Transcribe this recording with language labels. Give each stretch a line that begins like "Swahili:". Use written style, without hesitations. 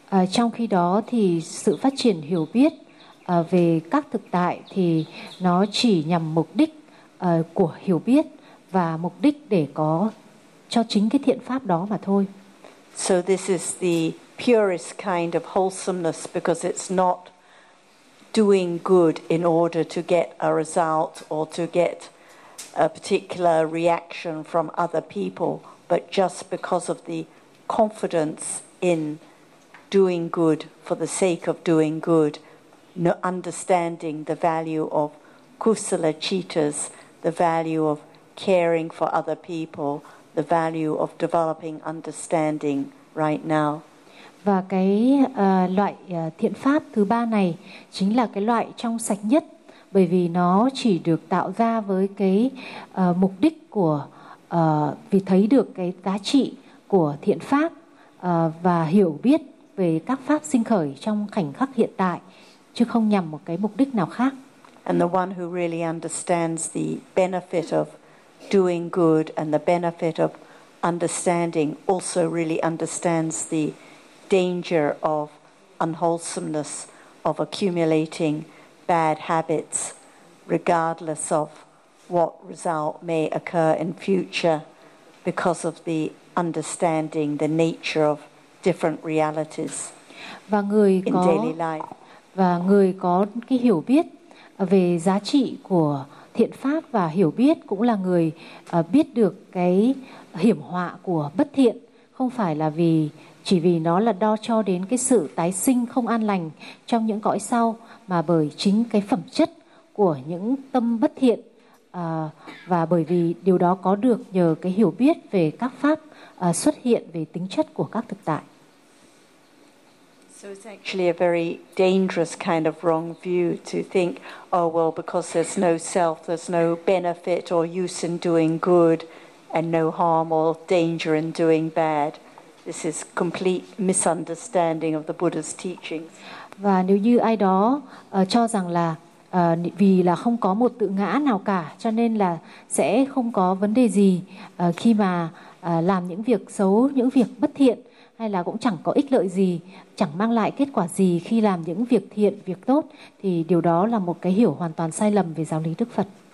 Vietnamese: Trong khi đó thì sự phát triển hiểu biết về các thực tại thì nó chỉ nhằm mục đích của hiểu biết và mục đích để có cho chính cái thiện pháp đó mà thôi.
English: So this is the purest kind of wholesomeness because it's not doing good in order to get a result or to get a particular reaction from other people, but just because of the confidence in doing good for the sake of doing good, understanding the value of kusala cittas, the value of caring for other people, the value of developing understanding right now.
Vietnamese: Và cái loại thiện pháp thứ ba này chính là cái loại trong sạch nhất, bởi vì nó chỉ được tạo ra với cái mục đích của vì thấy được cái giá trị của thiện pháp và hiểu biết về các pháp sinh khởi trong khoảnh khắc hiện tại, chứ không nhằm một cái mục đích nào khác.
English: And the one who really understands the benefit of doing good and the benefit of understanding also really understands the danger of unwholesomeness, of accumulating bad habits, regardless of what result may occur in future, because of the understanding the nature of different realities in daily life.
Vietnamese: Và người có cái hiểu biết về giá trị của thiện pháp và hiểu biết cũng là người biết được cái hiểm họa của bất thiện, không phải là vì chỉ vì nó là đo cho đến cái sự tái sinh không an lành trong những cõi sau, mà bởi chính cái phẩm chất của những tâm bất thiện và bởi vì điều đó có được nhờ cái hiểu biết về các pháp xuất hiện, về tính chất của các thực tại.
English: So it's actually a very dangerous kind of wrong view to think, oh well, because there's no self, there's no benefit or use in doing good and no harm or danger in doing bad. This is complete misunderstanding of the Buddha's teachings.
Vietnamese: Và nếu như ai đó cho rằng là vì là không có một tự ngã nào cả, cho nên là sẽ không có vấn đề gì khi mà làm những việc xấu, những việc bất thiện, hay là cũng chẳng có ích lợi gì, chẳng mang lại kết quả gì khi làm những việc thiện, việc tốt, thì điều đó là một cái hiểu hoàn toàn sai lầm về giáo lý Đức Phật.